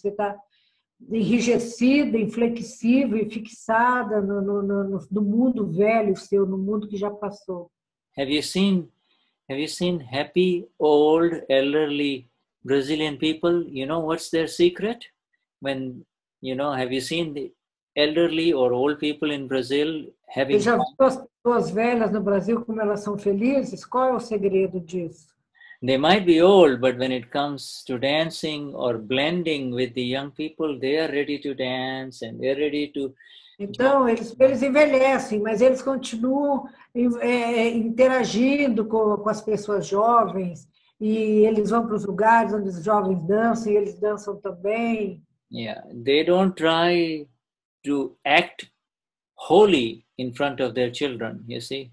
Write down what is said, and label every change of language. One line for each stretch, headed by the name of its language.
Portuguese: Você está enrijecida, inflexível e fixada no mundo velho seu, no mundo que já passou.
English: Have you seen happy, old, elderly Brazilian people? You know what's their secret? When, you know, have you seen the elderly or old people in Brazil having...
Portuguese: Você já viu as pessoas velhas no Brasil, como elas são felizes? Qual é o segredo disso?
English: They might be old, but when it comes to dancing or blending with the young people, they are ready to dance and they're ready to...
Portuguese: Então, eles envelhecem, mas eles continuam interagindo com as pessoas jovens e eles vão para os lugares onde os jovens dançam e eles dançam também.
English: Yeah, they don't try to act holy in front of their children, you see.